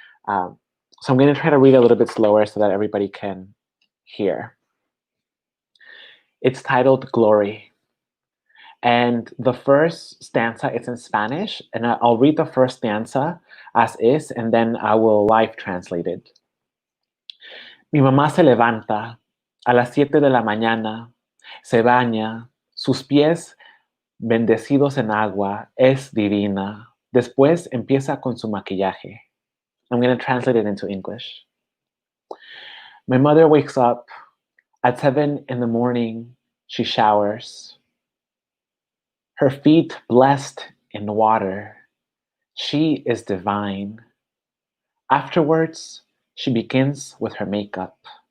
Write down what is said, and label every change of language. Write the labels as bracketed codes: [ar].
[en] So I'm going to try to read a little bit slower so that everybody can hear. It's titled Glory. And the first stanza is in Spanish, and I'll read the first stanza as is, and then I will live translate it. [es] Mi mamá se levanta a las 7 de la mañana, se baña, sus pies bendecidos en agua, es divina. Después empieza con su maquillaje. [en] I'm going to translate it into English. My mother wakes up at 7 in the morning. She showers. Her feet blessed in water. She is divine. Afterwards, she begins with her makeup.